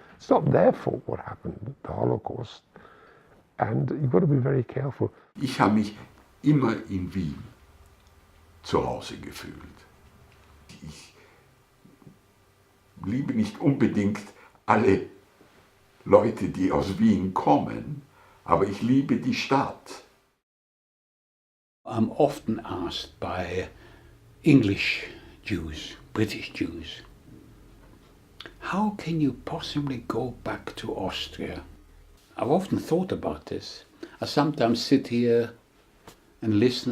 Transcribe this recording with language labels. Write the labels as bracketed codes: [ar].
[en] It's not their fault what happened, the Holocaust. And you've got to be very careful. [de] Ich habe mich immer in Wien zu Hause gefühlt. Ich liebe nicht unbedingt alle Leute, die aus Wien kommen, aber ich liebe die Stadt. [en] I'm often asked by English Jews, British Jews, how can you possibly go back to Austria? I've often thought about this. I sometimes sit here and listen.